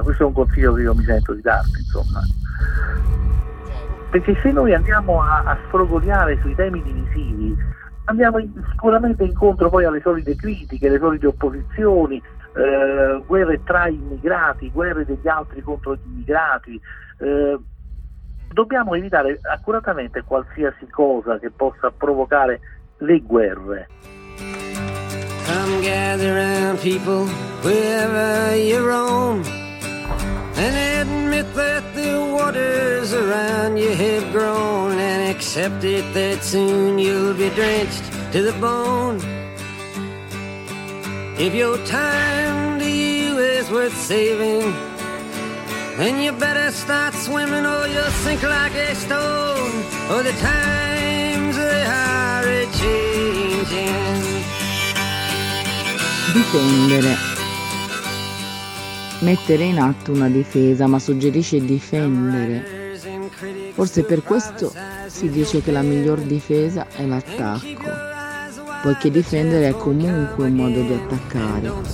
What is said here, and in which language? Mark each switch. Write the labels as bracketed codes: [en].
[it] Questo è un consiglio che io mi sento di darti, insomma. Perché se noi andiamo a sfrogoliare sui temi divisivi, andiamo sicuramente incontro poi alle solite critiche, alle solite opposizioni, guerre tra immigrati, guerre degli altri contro gli immigrati. Dobbiamo evitare accuratamente qualsiasi cosa che possa provocare le guerre. [en] Come gather around people wherever you roam, and admit that the waters around you have grown, and accept it that soon you'll be drenched to the bone. If your time to you is worth saving, then you better start swimming or you'll sink like a stone. For the times they are a-changing. [it] Difendere. Mettere in atto una difesa, ma suggerisce difendere. Forse per questo si dice che la miglior difesa è l'attacco, poiché difendere è comunque un modo di attaccare.